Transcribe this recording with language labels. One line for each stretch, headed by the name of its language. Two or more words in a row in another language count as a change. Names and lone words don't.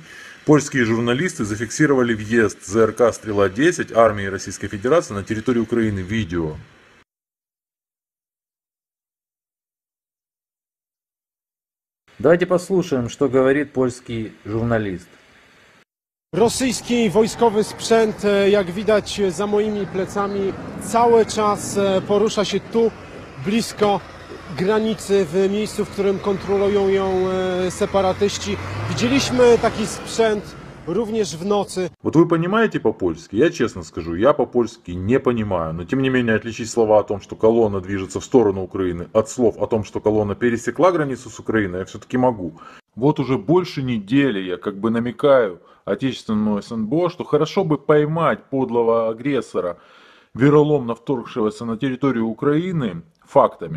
Russian: Польские журналисты зафиксировали въезд ЗРК «Стрела-10» армии Российской Федерации на территорию Украины. Видео. Давайте послушаем, что говорит польский журналист.
Polish: Rosyjski wojskowy sprzęt, jak widać za moimi plecami, cały czas porusza się tu, blisko granicy, w miejscu, w którym kontrolują ją separatyści. Widzieliśmy taki sprzęt również w nocy.
Russian: Вот вы понимаете по-польски? Я честно скажу, я по-польски не понимаю. Но тем не менее отличить слова о том, что колонна движется в сторону Украины, от слов о том, что колонна пересекла границу с Украиной, я все-таки могу. Вот уже больше недели я как бы намекаю отечественному СНБО, что хорошо бы поймать подлого агрессора, вероломно вторгшегося на территорию Украины, фактами.